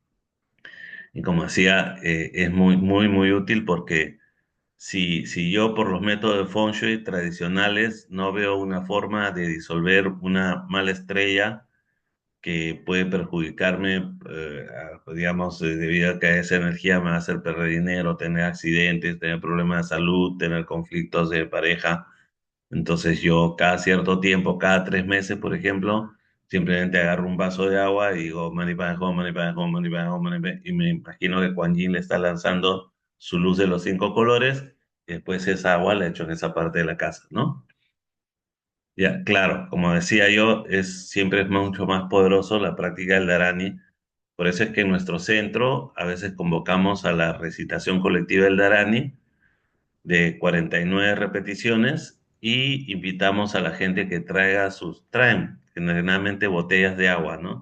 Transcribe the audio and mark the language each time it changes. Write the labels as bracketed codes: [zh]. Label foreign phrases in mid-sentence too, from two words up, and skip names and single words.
[es] Y como decía, es muy, muy, muy útil porque si yo por los métodos de Feng Shui tradicionales no veo una forma de disolver una mala estrella que puede perjudicarme, digamos, debido a que esa energía me va a hacer perder dinero, tener accidentes, tener problemas de salud, tener conflictos de pareja. Entonces yo cada cierto tiempo, cada 3 meses, por ejemplo, simplemente agarro un vaso de agua y digo, [sa] mani padme hum, mani padme hum, mani padme hum, [es] y me imagino que Kuan Yin le está lanzando su luz de los 5 colores, y después esa agua la echo en esa parte de la casa, ¿no? Ya, claro, como decía yo, siempre es mucho más poderoso la práctica del Dharani. Por eso es que en nuestro centro a veces convocamos a la recitación colectiva del Dharani de 49 repeticiones, y invitamos a la gente que traen generalmente botellas de agua, ¿no?